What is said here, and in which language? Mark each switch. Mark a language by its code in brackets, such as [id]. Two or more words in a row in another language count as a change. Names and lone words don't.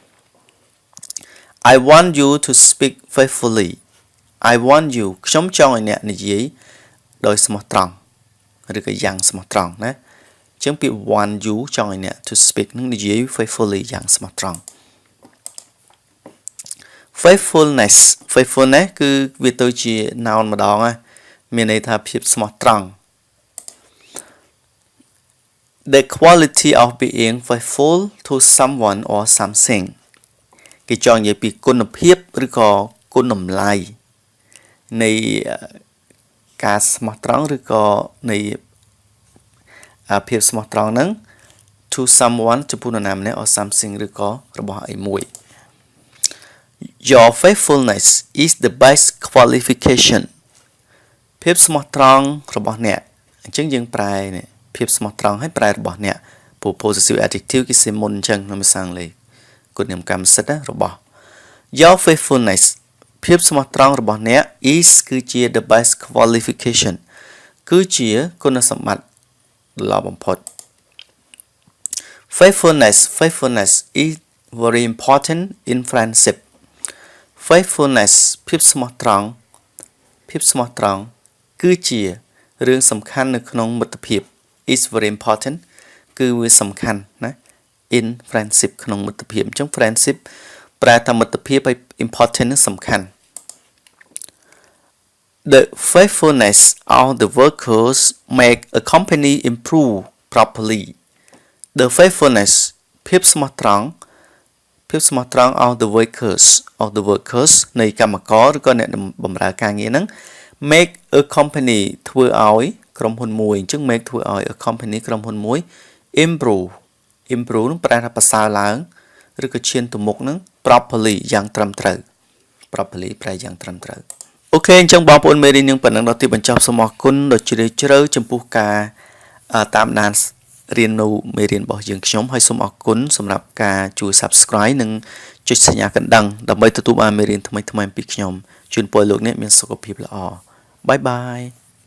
[en] I want you to speak faithfully I want you [km] ខ្ញុំចង់ឲ្យអ្នកនិយាយដោយស្មោះត្រង់ឬក៏យ៉ាងស្មោះត្រង់ណាអញ្ចឹងពាក្យ [en] want you [km] ចង់ឲ្យអ្នក [en] to speak [km] នឹងនិយាយ faithfully យ៉ាងស្មោះត្រង់ faithfulness គឺវាទៅជា noun ម្ដងណាមានន័យថាភាពស្មោះត្រង់ [en] The quality of being faithful to someone or something [km] គេចង់និយាយពី គុណភាពឬក៏គុណតម្លៃនៃការស្មោះត្រង់ឬក៏នៃភាពស្មោះត្រង់ហ្នឹង [en] to someone [km] ចំ ពោះនរណាម្នាក់ [en] or something [km] ឬក៏របស់អីមួយ [en] Your faithfulness is the best qualification [km] ភាពស្មោះត្រង់របស់អ្នកអញ្ចឹងយើងប្រែនេះភាពស្មោះត្រង់ឲ្យប្រែរបស់អ្នកព្រោះ [en] possessive adjective [km] គេសេមុនអញ្ចឹងក្នុងភាសាអង់គ្លេសគុណនាមកម្មសិទ្ធិរបស់ [en] Your faithfulness [km] ភាពស្មោះត្រង់របស់អ្នក is គឺជា [en] the best qualification [km] គឺជាគុណសម្បត្តិល្អបំផុត [en] Faithfulness is very important in friendship Faithfulness [km] ភាពស្មោះត្រង់គឺជារឿងសំខាន់នៅក្នុងមិត្តភាព [en] is very important [km] គឺវាសំខាន់ណា [en] in friendship [km] ក្នុងមិត្តភាពអញ្ចឹង friendship ប្រែថាមិត្តភាពឲ្យ important នឹងសំខាន់ [en] The faithfulness of the workers make a company improve properly The faithfulness [km] ភាពស្មោះត្រង់ [en] of the workers [km] នៃកម្មករឬក៏អ្នកបម្រើការ ងារហ្នឹង [en] make a company [km] ធ្វើឲ្យក្រុមហ៊ុនមួយអញ្ចឹង make ធ្វើឲ្យ [en] a company [km] ក្រុមហ៊ុនមួយ improve នឹងប្រែថាប្រសើរឡើងឬក៏ឈានទៅមុខហ្នឹង properly យ៉ាងត្រឹមត្រូវ properly ប្រែយ៉ាងត្រឹមត្រូវអូខេអញ្ចឹងបងប្អូនមេរៀននឹងប៉ុណ្ណឹងដល់ទីបញ្ចប់សូមអរគុណដ៏ជ្រាលជ្រៅចំពោះការតាមដានរៀននៅមេរៀនរបស់យើងខ្ញុំហើយសូមអរគុណសម្រាប់ការជួយ Subscribe និងចុចសញ្ញាកណ្ដឹងដើម្បីទទួលបានមេរៀនថ្មីៗពីខ្ញុំជូនពរលោកអ្នកមានសុខភាពល្អបាយបាយ